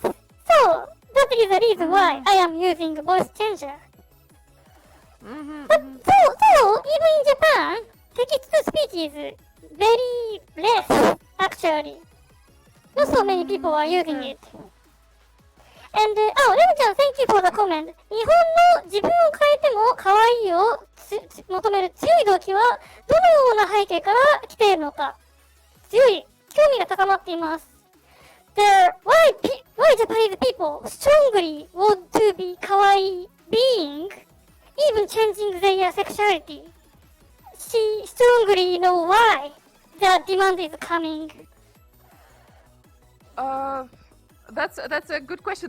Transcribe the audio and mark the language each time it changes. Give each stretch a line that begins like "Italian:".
English: So that is the reason why I am using voice changer. But so even in Japan, text to speech is very less actually. Not so many people are using it. And Rem-chan, thank you for the comment.
Japanese: 日本の自分を変えても可愛いを求める強い動機はどのような背景から来ているのか。強い興味が高まっています。
English: Why Japanese people strongly want to be kawaii being, even changing their sexuality? She strongly know why the demand is coming. That's a good question.